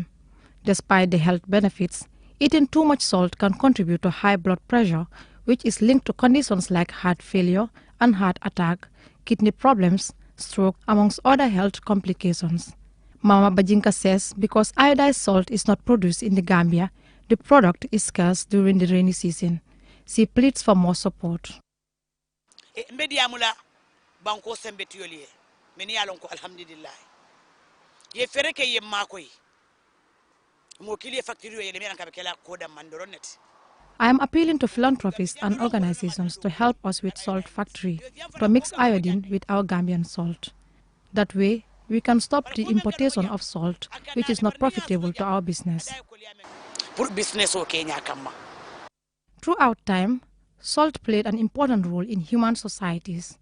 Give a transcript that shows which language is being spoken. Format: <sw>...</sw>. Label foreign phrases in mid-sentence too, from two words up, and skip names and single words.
<en>Despite the health benefits, eating too much salt can contribute to high blood pressure, which is linked to conditions like heart failure and heart attack, kidney problems, stroke, amongst other health complications. Mama Bajinka says because iodized salt is not produced in the Gambia, the product is scarce during the rainy season. She pleads for more support.</en> <man>meni alon ko alhamdulillah ye fere ke ye makoy mo kili factory ye le ka kala ko da mandoronet.</man> <en>I am appealing to philanthropists and organizations to help us with salt factory to mix iodine with our Gambian salt. That way, we can stop the importation of salt, which is not profitable to our business. Throughout time, salt played an important role in human societies.</en>